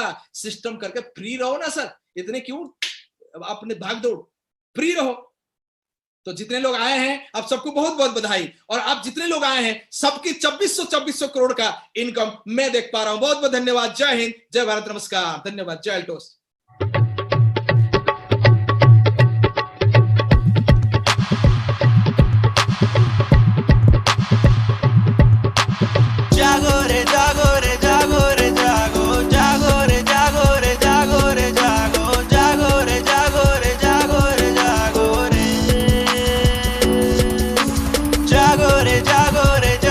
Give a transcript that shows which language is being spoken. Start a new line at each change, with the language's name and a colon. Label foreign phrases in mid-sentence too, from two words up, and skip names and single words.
Hindi: सिस्टम करके फ्री रहो ना सर, इतने क्यों अपने भाग दौड़, फ्री रहो। तो जितने लोग आए हैं आप सबको बहुत बहुत बधाई। और आप जितने लोग आए हैं सबकी 2400 करोड़ का इनकम मैं देख पा रहा हूं। बहुत बहुत धन्यवाद। जय हिंद, जय भारत, नमस्कार, धन्यवाद, जय अल्टोस। जागो रे जागो रे जागो रे जागो, जागो रे जागो रे जागो रे जागो, जागो रे जागो रे जागो रे जागो रे, जागो रे जागो